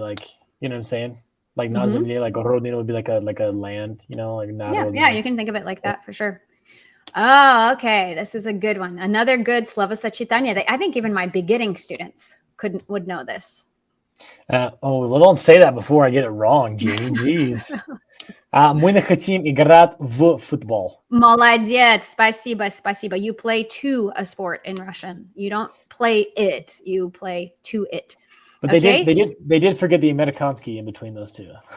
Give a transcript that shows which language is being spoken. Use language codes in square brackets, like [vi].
[en] Like, you know what I'm saying? Like [ru] na земле, [en] like rodina would be like a land, you know, like [ru] na rodina. [en] Yeah, you can think of it like that for sure. Oh, okay. This is a good one. Another good Словосочетание that I think even my beginning students would know this. Well, don't say that before I get it wrong, Jamie. Jeez. [ru] Мы не хотим играть в футбол. Молодец. Спасибо, спасибо. [en] You play to a sport in Russian. You don't play it. You play to it. But they did forget the Amerikansky in between those two.